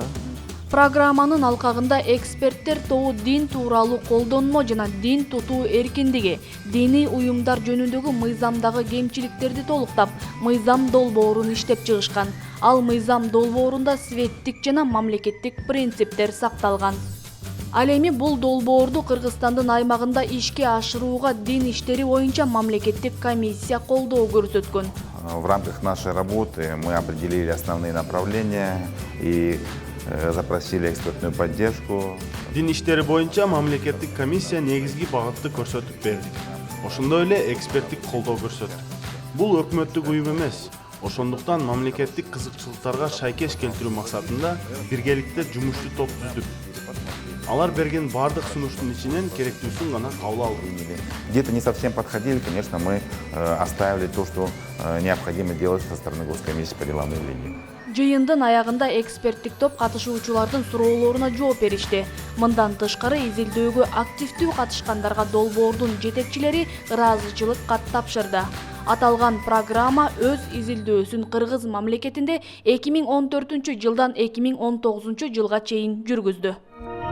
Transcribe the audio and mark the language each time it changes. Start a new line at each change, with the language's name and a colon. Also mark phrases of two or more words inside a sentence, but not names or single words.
Kyrgyz: Программанын алкагында эксперттер тобу дин тууралуу колдонмо жана дин тутуу эркиндиги, диний уюмдар жөнүндөгү мыйзамдагы кемчиликтерди толуктап, мыйзам долбоорун иштеп чыгышкан. Ал мыйзам долбоорунда светтик жана мамлекеттик принциптер сакталган. Ал эми бул долбоорду Кыргызстандын аймагында ишке ашырууга дин иштери боюнча мамлекеттик комиссия колдоо көрсөткөн.
Russian: В рамках нашей работы мы определили основные направления и запросили экспертную поддержку.
Kyrgyz: Дин иштери боюнча мамлекеттик комиссия негизги багытты көрсөтүп берди. Ошондой эле эксперттик колдоо көрсөттүк. Бул өкмөттүк уюм эмес. Ошондуктан мамлекеттик кызыкчылыктарга шайкеш келтирүү максатында биргеликте жумушчу топ түздүк. Алар берген бардык сунуштун ичинен керектүүсүн гана кабыл алдык.
Russian: Где-то не совсем подходили, конечно, мы оставили то, что необходимо делать со стороны Госкомиссии по делам религии.
Kyrgyz: Жыйындын аягында эксперттик топ катышуучулардын суроолоруна жооп беришти. Мындан тышкары изилдөөгө активдүү катышкандарга долбоордун жетекчилери ыраазычылык кат тапшырды. Аталган программа өз изилдөөсүн Кыргыз мамлекетинде 2014 жылдан 2019 жылга чейин жүргүздү.